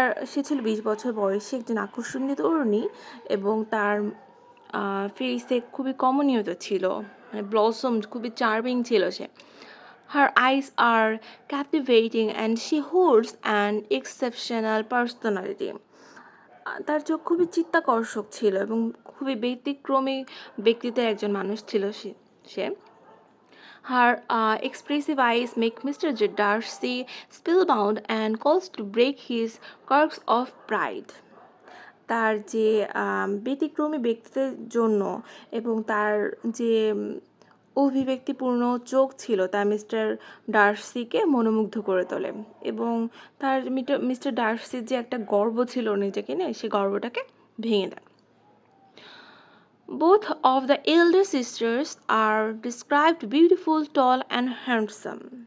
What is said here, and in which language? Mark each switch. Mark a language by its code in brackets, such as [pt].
[bn] সে ছিল 20 বছর বয়সী একজন আকর্ষণীয় তরুণী এবং তার ফেসে খুবই কমনীয়তা ছিল, মানে ব্লসম খুবই চার্মিং ছিল সে। [en] Her eyes are captivating and she holds an exceptional personality. [bn] তার চোখ খুবই চিত্তাকর্ষক ছিল এবং খুবই ব্যতিক্রমী ব্যক্তিত্বের একজন মানুষ ছিল সে। [en] Her expressive eyes make Mr. Darcy spellbound and calls to break his corks of pride. [bn] তার যে ব্যতিক্রমী ব্যক্তিত্বের জন্য এবং তার যে অভিব্যক্তিপূর্ণ চোখ ছিল তা মিস্টার ডার্সিকে মনোমুগ্ধ করে তোলে এবং তার মিস্টার ডার্সির যে একটা গর্ব ছিল নিজেকে নিয়ে সে গর্বটাকে ভেঙে দেয়। [en] Both of the elder sisters are described beautiful, tall and handsome.